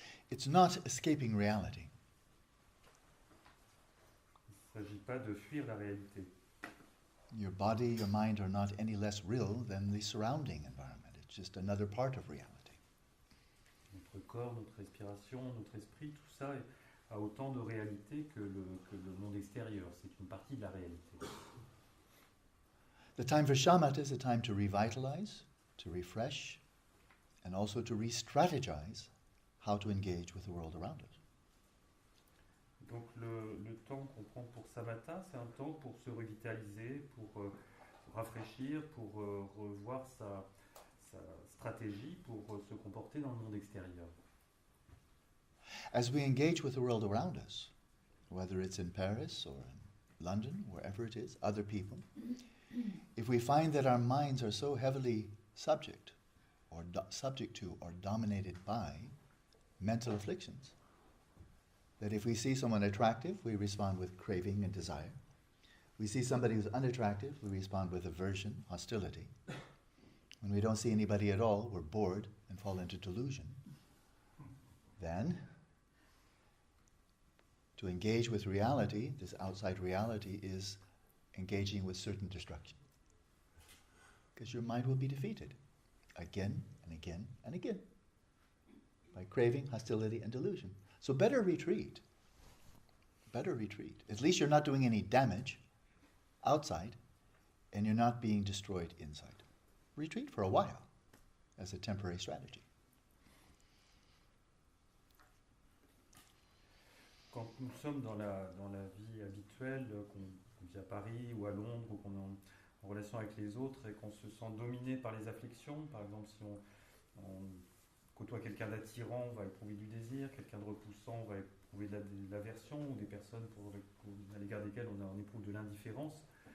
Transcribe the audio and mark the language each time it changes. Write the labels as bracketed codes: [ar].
[en] It's not escaping reality. [fr] Il ne s'agit pas de fuir la réalité. [en] Your body, your mind are not any less real than the surrounding environment. It's just another part of reality. [fr] Notre corps, notre respiration, notre esprit, tout ça a autant de réalité que le monde extérieur. C'est une partie de la réalité. [en] The time for shamatha is a time to revitalize, to refresh, and also to re-strategize how to engage with the world around us. [fr] Donc le temps qu'on prend pour samatha, c'est un temps pour se revitaliser, pour rafraîchir, pour revoir sa stratégie, pour se comporter dans le monde extérieur. [en] As we engage with the world around us, whether it's in Paris or in London, wherever it is, other people, if we find that our minds are so heavily subject to or dominated by mental afflictions, that if we see someone attractive, we respond with craving and desire. We see somebody who's unattractive, we respond with aversion, hostility. When we don't see anybody at all, we're bored and fall into delusion. Then, to engage with reality, this outside reality, is engaging with certain destruction. because your mind will be defeated again and again and again by craving, hostility, and delusion. So better retreat. Better retreat. At least you're not doing any damage outside and you're not being destroyed inside. Retreat for a while as a temporary strategy. [fr] Quand nous sommes dans la vie habituelle, qu'on vit à Paris ou à Londres, ou qu'on est en relation avec les autres et qu'on se sent dominé par les afflictions, par exemple si on côtoie quelqu'un d'attirant, on va éprouver du désir, quelqu'un de repoussant, on va éprouver de l'aversion, ou des personnes à l'égard desquelles on éprouve de l'indifférence.